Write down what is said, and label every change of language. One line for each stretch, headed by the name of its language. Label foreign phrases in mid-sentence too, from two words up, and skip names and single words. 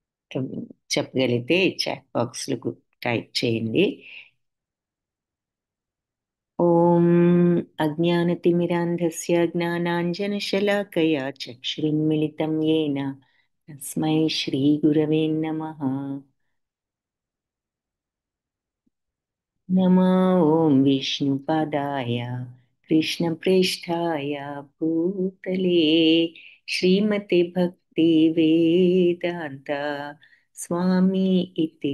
Telugu: చెప్పగలిగితే చాట్ బాక్స్లకు టైప్ చేయండి.
Sanskrit: ఓం అజ్ఞానతిమిరాంధస్య జ్ఞానాంజనశలాకయా చక్షురున్మిళితం येन తస్మై శ్రీగురవే నమః. नमो ॐ विष्णुपादाय कृष्णप्रेष्ठाय भूतले श्रीमते भक्ति वेदान्त स्वामी इति